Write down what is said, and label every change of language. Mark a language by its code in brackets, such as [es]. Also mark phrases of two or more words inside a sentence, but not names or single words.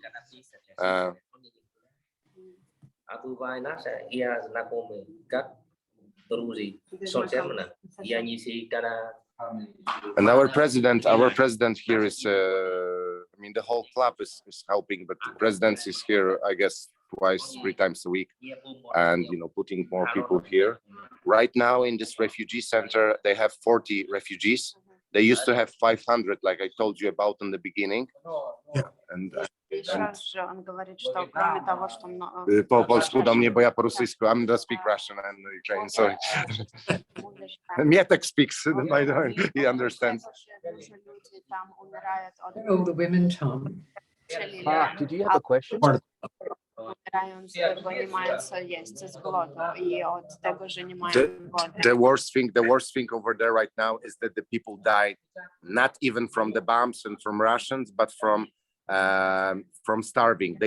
[en] And our president here is, the whole club is helping, but the president is here, I guess, twice, 3 times a week, and putting more people here. Right now in this refugee center, they have 40 refugees. They used to have 500, like I told you about in the beginning. Yeah. And [pl] Że on [ru] говорит, что кроме того, что [pl] po polsku do mnie, bo ja po rosyjsku. [en] I'm gonna speak Russian and Ukrainian, sorry. Mietek speaks, he understands. Oh, the women, Tom. Mark, did you have a question? The worst thing over there right now is that the people die not even from the bombs and from Russians, but from starving.